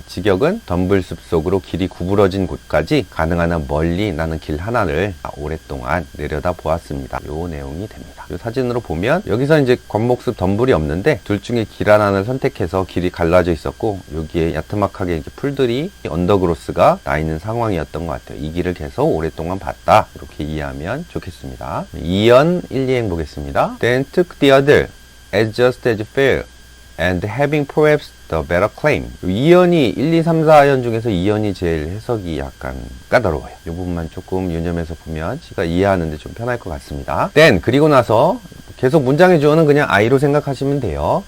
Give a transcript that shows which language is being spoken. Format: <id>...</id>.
<ko>직역은 덤불숲 속으로 길이 구부러진 곳까지 가능한 한 멀리 나는 길 하나를 오랫동안 내려다 보았습니다. 요 내용이 됩니다. 요 사진으로 보면 여기서 이제 관목숲 덤불이 없는데 둘 중에 길 하나를 선택해서 길이 갈라져 있었고 여기에 야트막하게 이렇게 풀들이 언더그로스가 나 있는 상황이었던 것 같아요. 이 길을 계속 오랫동안 봤다. 이렇게 이해하면 좋겠습니다. 2연 1, 2행 보겠습니다.</ko> <en>Then took the other as just as fair and having perhaps the better claim.</en> <ko>2연이 1, 2, 3, 4연 중에서 2연이 제일 해석이 약간 까다로워요. 이 부분만 조금 유념해서 보면 제가 이해하는데 좀 편할 것 같습니다. Then 그리고 나서 계속 문장의 주어는 그냥 I로 생각하시면 돼요.</ko>